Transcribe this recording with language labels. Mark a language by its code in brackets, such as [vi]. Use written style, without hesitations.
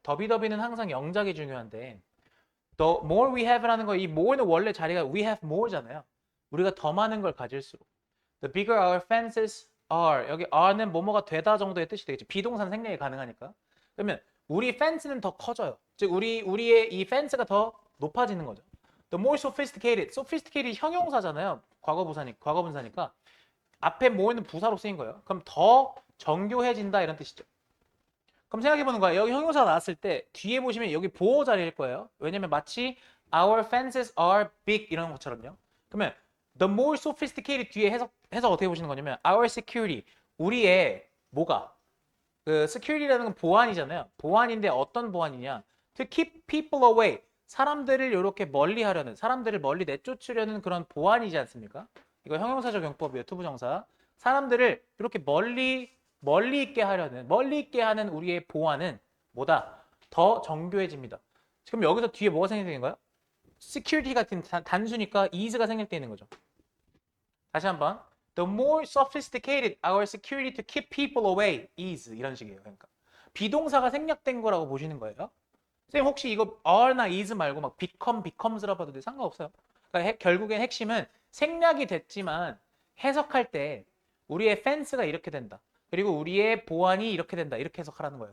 [ko] 더비더비는 항상 영작이 중요한데 [en] the more we have [ko] 라는 거 이 more는 원래 자리가 [en] we have more [ko] 잖아요. 우리가 더 많은 걸 가질수록 [en] the bigger our fences are [ko] 여기 are는 뭐뭐가 되다 정도의 뜻이 되겠죠. 비동산 생략이 가능하니까. 그러면 우리 fence는 더 커져요. 즉 우리의 이 fence가 더 높아지는 거죠. [en] The more sophisticated, sophisticated 형용사잖아요. [ko] 과거분사니까 앞에 more는 부사로 쓰인 거예요. 그럼 더 정교해진다 이런 뜻이죠. 그럼 생각해보는 거야. 여기 형용사가 나왔을 때 뒤에 보시면 여기 보호 자리일 거예요. 왜냐면 마치 [en] our fences are big [ko] 이런 것처럼요. 그러면 [en] the more sophisticated [ko] 뒤에 해석 어떻게 보시는 거냐면 [en] our security [ko] 우리의 뭐가 그 security라는 건 보안이잖아요. 보안인데 어떤 보안이냐? [en] To keep people away [ko] 사람들을 이렇게 멀리 하려는 사람들을 멀리 내쫓으려는 그런 보안이지 않습니까? 이거 형용사적 용법이에요. 투부정사. 사람들을 이렇게 멀리 있게 하는 우리의 보안은 뭐다? 더 정교해집니다. 지금 여기서 뒤에 뭐가 생략되는 거야? security 같은 단수니까 is가 생략되는 거죠. 다시 한번. [en] The more sophisticated our security to keep people away is [ko] 이런 식이에요. 그러니까 비동사가 생략된 거라고 보시는 거예요. 선생님 혹시 이거 are나 is 말고 막 becomes라 봐도 상관없어요. 그러니까 결국엔 핵심은 생략이 됐지만 해석할 때 우리의 fence가 이렇게 된다. 그리고 우리의 보안이 이렇게 된다. 이렇게 해석하라는 거예요.